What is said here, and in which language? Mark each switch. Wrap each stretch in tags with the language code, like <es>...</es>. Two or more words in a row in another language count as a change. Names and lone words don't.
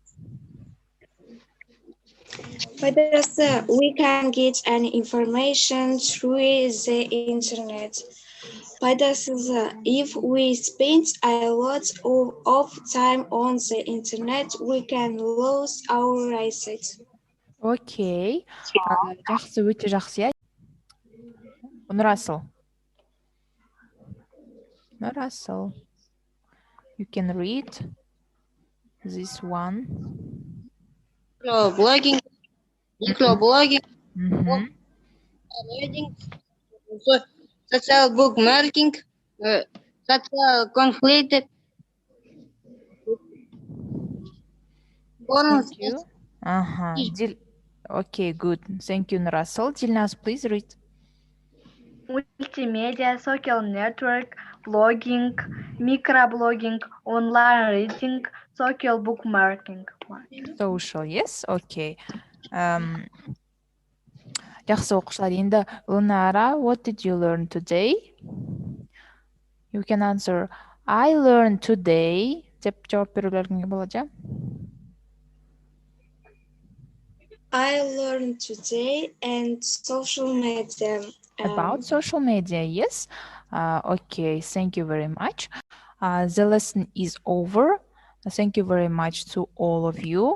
<en>Пайдасы, we can get any information through the internet. Пайдасы, if we spend a lot of time on the internet, we can lose our eyesight.</en> <kk>Okay. Жақсы, өте жақсы, иә? Нұрасыл. Нұрасыл.</kk> <en>You can read this one. Microblogging, Мгм. reading, social bookmarking, social conflict, forums, Thank you. Okay, good. Thank you, Nurasol. Dilnaz, please read. Multimedia, social network, blogging, microblogging, online reading, social bookmarking. Social, yes? Okay.</en> <kk>Жақсы оқушылар, енді</kk> <en>Lunara, what did you learn today? You can answer, I learned today.</en> <kk>Деп жауап берулеріңе болады, иә?</kk> <en>I learned today and social media. About social media, yes? Okay, thank you very much. The lesson is over. Thank you very much to all of you.</en>